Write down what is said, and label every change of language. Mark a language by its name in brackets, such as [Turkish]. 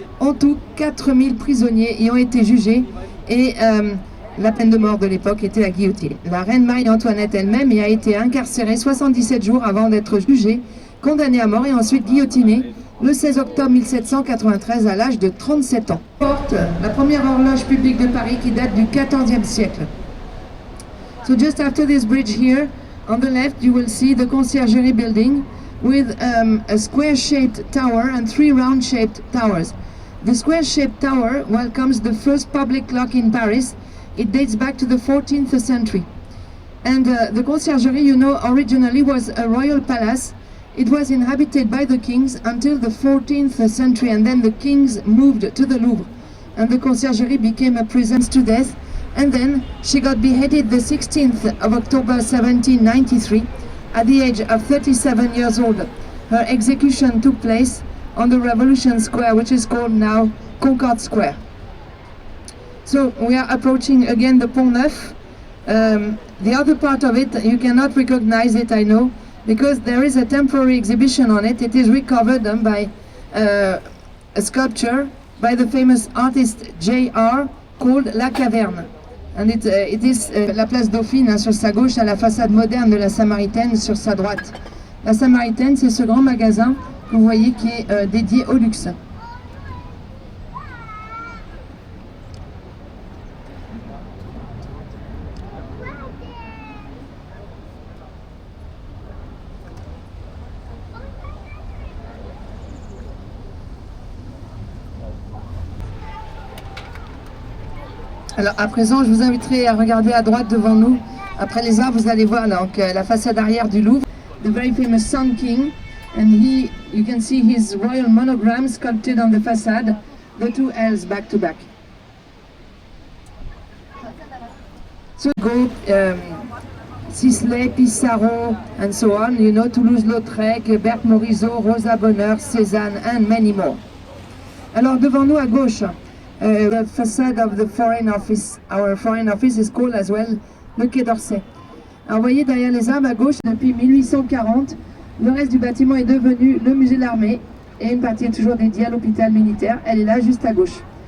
[French] En tout, 4000 prisonniers y ont été jugés et la peine de mort de l'époque était la guillotine. La reine Marie-Antoinette elle-même y a été incarcérée 77 jours avant d'être jugée, condamnée à mort et ensuite guillotinée le 16 octobre 1793 à l'âge de 37 ans. Porte la première horloge publique de Paris qui date du XIVe siècle. [English] So just after this bridge here, on the left you will see the conciergerie building with a square-shaped tower and 3 round-shaped towers. The square-shaped tower welcomes the first public clock in Paris. It dates back to the 14th century. And the conciergerie, you know, originally was a royal palace. It was inhabited by the kings until the 14th century, and then the kings moved to the Louvre. And the conciergerie became a prison to death. And then she got beheaded the 16th of October 1793 at the age of 37 years old. Her execution took place on the Revolution Square, which is called now Concorde Square. So we are approaching again the Pont Neuf. The other part of it, you cannot recognize it, I know, because there is a temporary exhibition on it. It is recovered by a sculpture by the famous artist J.R. called La Caverne. [French] And it is la place Dauphine sur sa gauche, à la façade moderne de la Samaritaine sur sa droite. La Samaritaine, c'est ce grand magasin que vous voyez qui est dédié au luxe. Alors à présent, je vous inviterai à regarder à droite devant nous. Après les arbres, vous allez voir donc la façade arrière du Louvre. [English] The very famous Sun King, and you can see his royal monogram sculpted on the facade, the two L's back to back. So go Sisley, Pissarro, and so on. You know, Toulouse-Lautrec, Berthe Morisot, Rosa Bonheur, Cézanne, and many more. [French] Alors devant nous à gauche, [English] the facade of the Foreign Office. Our Foreign Office is called as well le Quai d'Orsay. [French] Alors vous voyez derrière les arbres à gauche, depuis 1840, le reste du bâtiment est devenu le musée de l'armée et une partie est toujours dédiée à l'hôpital militaire. Elle est là juste à gauche.